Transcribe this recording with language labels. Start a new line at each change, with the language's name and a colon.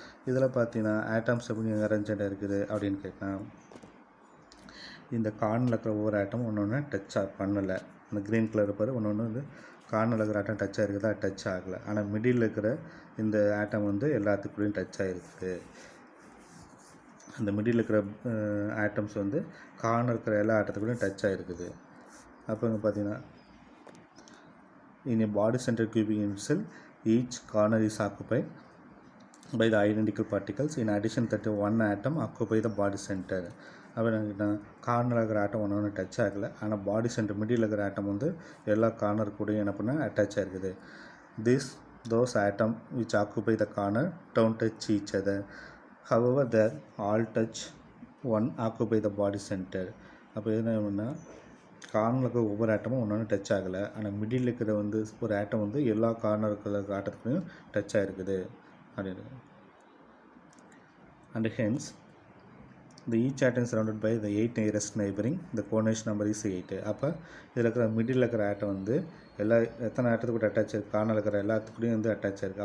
Tamil: இதில் பார்த்தீங்கன்னா ஆட்டம்ஸ் எப்படி அரேஞ்சாக இருக்குது அப்படின்னு கேட்டால், இந்த கார்னரில் இருக்கிற ஒவ்வொரு ஆட்டமும் ஒன்று டச் பண்ணலை. அந்த க்ரீன் கலர் பாரு, ஒன்று வந்து கார்னரில் இருக்கிற ஆட்டம் டச் ஆகிருக்குதா? டச் ஆகலை. ஆனால் மிடில் இருக்கிற இந்த ஆட்டம் வந்து எல்லாத்துக்குள்ளேயும் டச் ஆகிருக்குது. அந்த மிடில் இருக்கிற ஆட்டம்ஸ் வந்து கார்னர் இருக்கிற எல்லா ஆட்டத்துக்குள்ளேயும் டச் ஆகிருக்குது. அப்போ இங்கே பார்த்தீங்கன்னா,
English: in a body center cubic unit cell, each corner is occupied by the identical particles. In addition that one atom occupy the body center.
Tamil: அப்போ என்ன, கார்னரில் இருக்கிற ஆட்டம் ஒன்று டச் ஆகலை. ஆனால் பாடி சென்டர் மிடில் இருக்கிற ஆட்டம் வந்து எல்லா கார்னர் கூடயும் என்ன பண்ணால் அட்டாச் ஆகிருக்குது.
English: those atom which occupy the corner don't touch each other. However, they all touch one occupy the body center.
Tamil: அப்போ என்ன, கார்னரில் இருக்கிற ஒவ்வொரு ஆட்டமும் ஒன்று டச் ஆகலை. ஆனால் மிடில் இருக்கிற வந்து ஒரு ஆட்டம் வந்து எல்லா கார்னர் இருக்கிற ஆட்டத்துக்குலையும் டச் ஆகிருக்குது அப்படின்னு.
English: And hence the each atom is surrounded by the 8 nearest neighboring. The coordination number is 8.
Tamil: அப்போ இதில் இருக்கிற மிடில் இருக்கிற ஆட்டம் வந்து எத்தனை ஆட்டத்துக்கு கூட அட்டாச் ஆகிருக்கு? கார்னரில் இருக்கிற எல்லாத்துக்கூடையும் வந்து அட்டாச் ஆகிருக்கு.